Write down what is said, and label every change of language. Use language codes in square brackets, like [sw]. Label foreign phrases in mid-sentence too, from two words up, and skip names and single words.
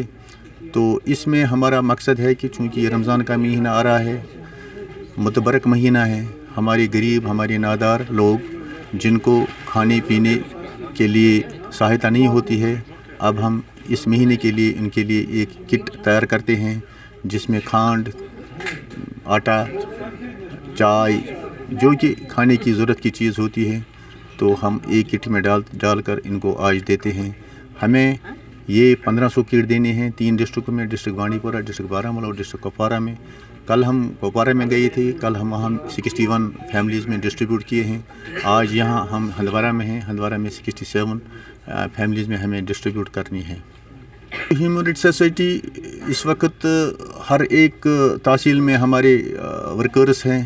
[ur] تو اس میں ہمارا مقصد ہے کہ چونکہ یہ رمضان کا مہینہ آ رہا ہے، متبرک مہینہ ہے، ہمارے غریب، ہمارے نادار لوگ جن کو کھانے پینے کے لیے سہایتا نہیں ہوتی ہے، اب ہم اس مہینے کے لیے ان کے لیے ایک کٹ تیار کرتے ہیں جس میں کھانڈ، آٹا، چائے، جو کہ کھانے کی ضرورت کی چیز ہوتی ہے، تو ہم ایک کٹ میں ڈال کر ان کو آج دیتے ہیں. ہمیں یہ 1500 کٹ دینے ہیں 3 ڈسٹرکٹوں میں، ڈسٹرکٹ بانڈی پورہ، ڈسٹرکٹ بارہمولہ اور ڈسٹرکٹ کپوارہ میں. کل ہم کپوارہ میں گئے تھے، کل ہم وہاں 61 فیملیز میں ڈسٹریبیوٹ کیے ہیں. آج یہاں ہم ہندوارہ میں ہیں، ہندوارہ میں 67 فیملیز میں ہمیں ڈسٹریبیوٹ کرنی ہے. ہیومن رائٹس سوسائٹی اس وقت ہر ایک تحصیل میں ہمارے ورکرز ہیں.